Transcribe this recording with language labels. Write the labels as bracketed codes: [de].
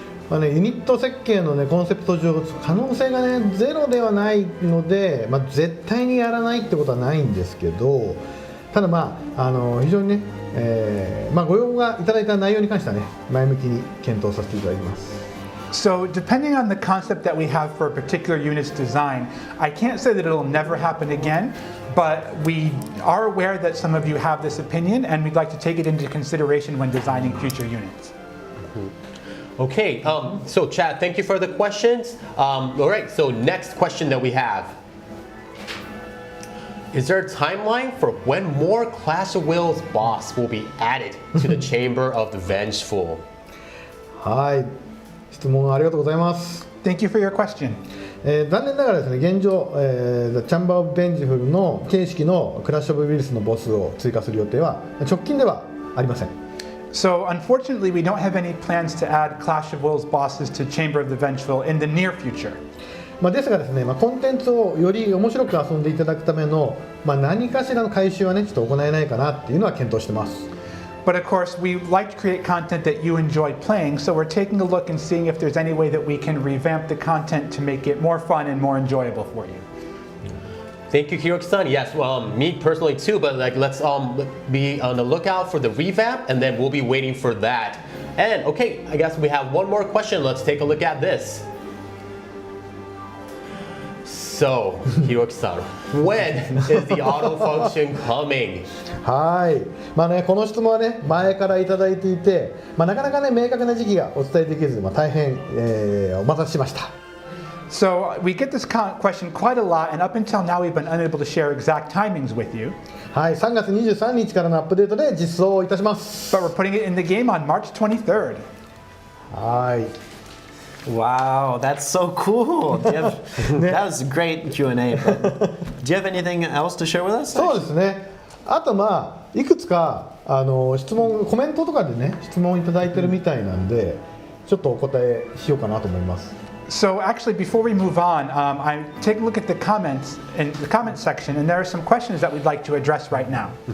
[ja] ユニット設計のコンセプト上可能性がねゼロではないので、絶対にやらないってことはないんですけど、ただ非常にね、ご要望がいただいた内容に関してはね前向きに検討させていただきます。 [en] So depending on the concept that we have for a particular unit's design, I can't say that it'll never happen again, but we are aware that some of you have this opinion and we'd like to take it into consideration when designing future units. Okay, so Chad, thank you for the questions. All right, so next question that we have. Is there a timeline for when more Clash of Wills boss will be added to the Chamber of the Vengeful? [ja] はい。質問ありがとうございます。 [en] Thank you for your question. [ja] 残念ながらですね、現状、チャンバー・オブ・ベンジフルの形式のクラッシュ・オブ・ウィルスのボスを追加する予定は直近ではありません。 [en] So unfortunately, we don't have any plans to add Clash of Wills bosses to Chamber of the Vengeful in the near future. [ja] ですがですね、コンテンツをより面白く遊んでいただくための、何かしらの改修はね、ちょっと行えないかなっていうのは検討してます。 [en] But of course, we like to create content that you enjoy playing, so we're taking a look and seeing if there's any way that we can revamp the content to make it more fun and more enjoyable for you. Thank you, Hiroki-san. Yes, me personally too, but let's be on the lookout for the revamp, and then we'll be waiting for that. And okay, I guess we have one more question. Let's take a look at this. So, Hiroki-san, when is the auto function coming? [ja] はい。この質問はね、前からいただいていて、なかなかね、明確な時期がお伝えできず、大変、お待たせしました。 [en] So we get this question quite a lot, and up until now we've been unable to share exact timings with you. [ja] はい、3月23日からのアップデートで実装いたします。 [en] But we're putting it in the game on March 23rd. [ja] はい。 [en] Wow, that's so cool. Do you have, that was a great Q&A. But do you have anything else to share with us? [ja] そうですね。あとまあいくつか質問コメントとかでね質問いただいてるみたいなんでちょっとお答えしようかなと思います。 [en] So actually, before we move on, I take a look at the comments in the comment section, and there are some questions that we'd like to address right now.